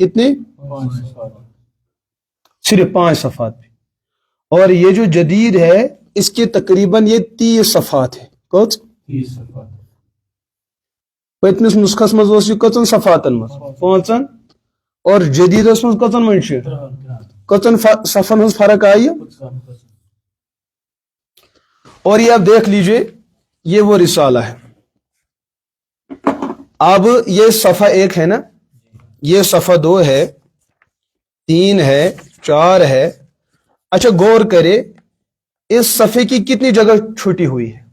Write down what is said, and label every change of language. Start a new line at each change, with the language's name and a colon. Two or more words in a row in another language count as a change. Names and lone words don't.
Urdu: کتنے؟ صرف 5 صفحات پہ۔ اور یہ جو جدید ہے اس کے تقریباً یہ 30 صفحات ہے۔ کچھ 30 صفحات۔
Kashmiri: پتمس نسخس مز اس کچن صفحاتن مز 5 اور جدید اس مز کچن منش کچن صفحن ہز فرق آئی۔
Urdu: اور یہ آپ دیکھ لیجئے، یہ وہ رسالہ ہے۔ اب یہ صفحہ 1 ہے نا، یہ صفحہ 2 ہے، 3 ہے، 4 ہے۔ اچھا غور کرے اس صفحے کی کتنی جگہ چھوٹی ہوئی ہے؟